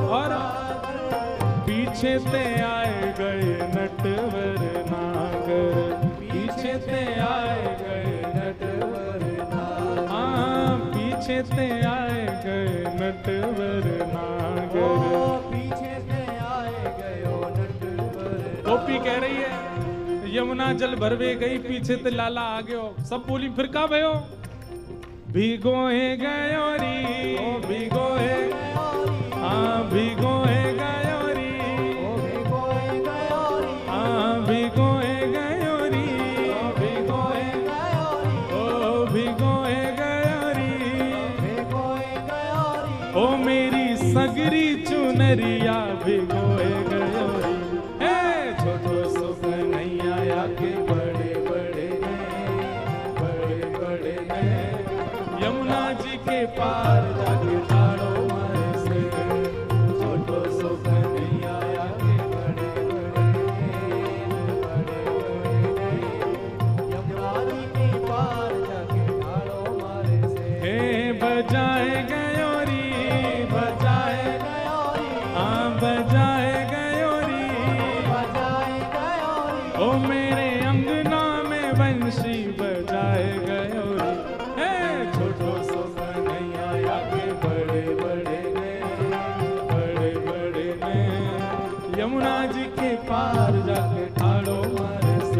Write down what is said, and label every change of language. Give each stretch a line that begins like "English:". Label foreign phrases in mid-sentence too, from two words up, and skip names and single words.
Braj: और पीछे ते आए गए नटवर नागर, पीछे ते आए गए नटवर नागर, पीछे ते आए गए नटवर नागर, पीछे ते आए गए नटवर।
Hindi: गोपी कह रही है
Braj: यमुना जल भरवे गई, पीछे ते लाला आ गयो। सब बोली फिर का भयो? भिगोए गयो री, ओ भिगोए, हाँ भिगोए गयो री, ओ भिगोए गयो री, हाँ भिगोए गयो री, ओ भिगोए गयो री, ओ भिगोए गयो री, भिगोए गयो री, ओ मेरी सगरी चुनरिया भिगोए गयो री। हे छोटो सो कन्हैया के बड़े बड़े ने, यमुना जी के पार जाके ठाड़ो मारे से। छोटो सो कन्हैया के बड़े यमुना जी के पार जाके ठाड़ो मारे से। हे बजाए गयो री, बजाए गयो री, हाँ बजाए गयो री, बजाए गयो री, ओ मेरे अंगना में बंशी बजाए गयो री। हे छोटो सो कन्हैया के बड़े बड़े ने, यमुना जी के पार जाके ठाड़ो मारे से।